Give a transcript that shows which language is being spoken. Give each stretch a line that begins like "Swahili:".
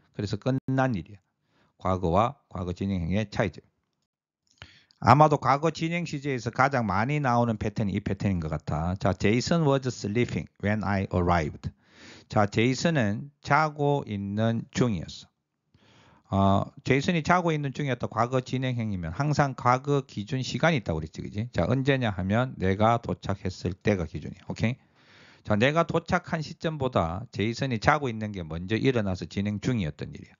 Korean: 그래서 끝난 일이야. 과거와 과거 진행형의 차이죠. 아마도 과거 진행 시제에서 가장 많이 나오는 패턴이 이 패턴인 것 같아.
English: 자, Jason was sleeping when I arrived.
Korean: 자, 제이슨은 자고 있는 중이었어. 제이슨이 자고 있는 중이었다. 과거 진행형이면 항상 과거 기준 시간이 있다고 그랬지, 그지? 자, 언제냐 하면 내가 도착했을 때가 기준이야. 오케이? 자, 내가 도착한 시점보다 제이슨이 자고 있는 게 먼저 일어나서 진행 중이었던 일이야.